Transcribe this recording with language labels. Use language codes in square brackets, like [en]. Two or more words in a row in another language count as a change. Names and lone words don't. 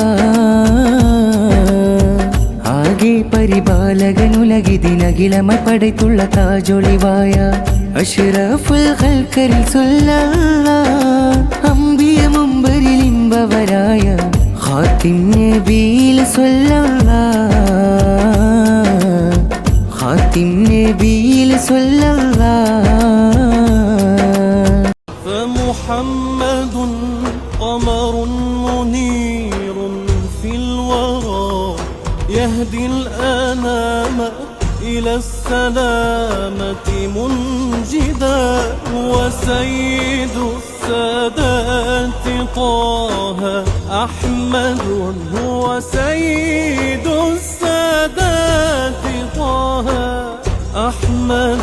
[ml] ആകെ പരിപാലകനുലകിതിനകിലമായി പടയ്ത്തുള്ള താജൊളിവായ അഷ്റഫുൽ ഖൽഖരിൽ സ്വല്ലല്ലാഹ്. അംബിയ മുമ്പരിൽ ഇമ്പവരായ ഖാതിം നബിയിൽ സ്വല്ലല്ലാഹ്. ഖാതിം നബിയിൽ സ്വല്ലല്ലാഹ്. [ar] فمحمد قمر منير في الورى يهدي الأنام إلى السلامة منجدا. وسيد السادات طه أحمد هو سيد السادات طه أحمد.